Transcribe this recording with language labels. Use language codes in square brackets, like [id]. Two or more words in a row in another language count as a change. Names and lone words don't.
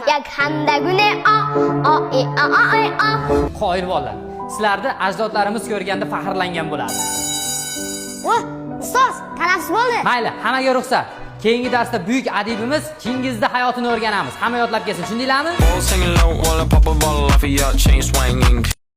[uz] Yakhandagune a. Qoyil bolalar. Sizlarni ajdodlarimiz ko'rganda faxrlangan bo'ladi. Ustoz, tanaffus bo'ldi. Mayli, hammaga ruxsat. Keyingi darsda buyuk adibimiz Chingizning hayotini o'rganamiz. Hamma yodlab kelsin, tushundinglarmi? [en] All singing low while I pop a bottle off of your chain swinging.